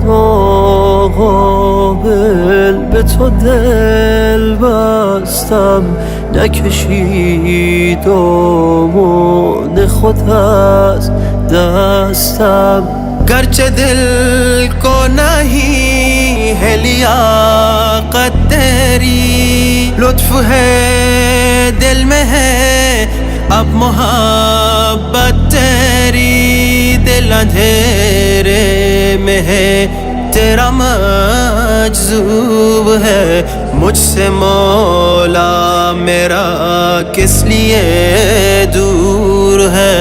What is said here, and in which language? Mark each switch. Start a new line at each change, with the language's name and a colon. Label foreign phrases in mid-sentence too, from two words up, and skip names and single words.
Persian: ناقابل به تو دل بستم نکشید دامان خود از دستم
Urdu: گرچه دل کو نہیں ہے لیاقت تیری لطف ہے دل میں ہے اب محبت تیری دل اندھیرے میں ہے تیرا مجذوب ہے مجھ سے مولا میرا کس لیے دور ہے